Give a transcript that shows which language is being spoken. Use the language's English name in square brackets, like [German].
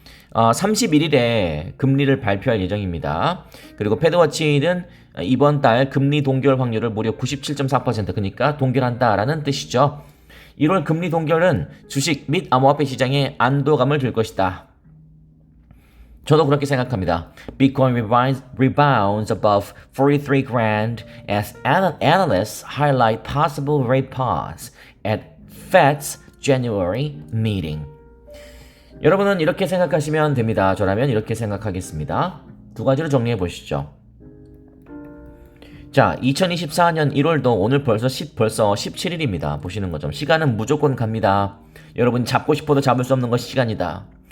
[Korean] 31일에 금리를 발표할 예정입니다. 그리고 패드워치는 이번 달 금리 동결 확률을 무려 97.4%, 그러니까 동결한다라는 뜻이죠. 1월 금리 동결은 주식 및 암호화폐 시장에 안도감을 줄 것이다. 저도 그렇게 생각합니다. [English] Bitcoin rebounds above 43 grand as analysts highlight possible rate pause at Fed's January meeting. [Korean] 여러분은 이렇게 생각하시면 됩니다. 저라면 이렇게 생각하겠습니다. 두 가지로 정리해 보시죠. 자, 2024년 1월도 오늘 벌써 17일입니다. 보시는 것처럼 시간은 무조건 갑니다. 여러분 잡고 싶어도 잡을 수 없는 것이 시간이다.